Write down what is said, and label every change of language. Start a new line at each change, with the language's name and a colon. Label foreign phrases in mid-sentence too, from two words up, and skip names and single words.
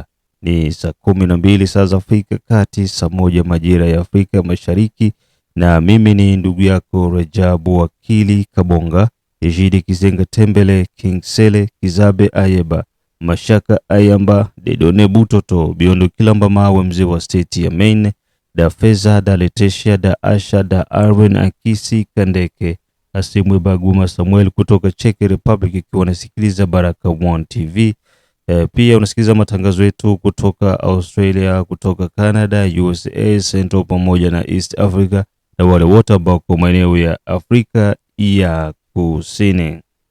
Swahili: ni saa 12 saa za Afrika Kati, saa 1 majira ya Afrika Mashariki, na mimi ni ndugu yako Rajabu Wakili Kabonga, Ejidi Kizenga Tembele, King Sele, Kizabe Ayeba, Mashaka Ayamba, Dedone Butoto, Biondo Kilamba Mawe, mzee wa state ya Maine, da Feza, da Letesha, da Asha, da Arwen Akisi Kandeke, Asimwe Baguma Samuel kutoka Czech Republic, ikiwa unasikiliza Baraka One TV. Pia unasikiliza matangazo yetu kutoka Australia, kutoka Canada, USA, Central pamoja na East Africa, na wale wote ambao kwa maeneo ya Afrika ya Kusini.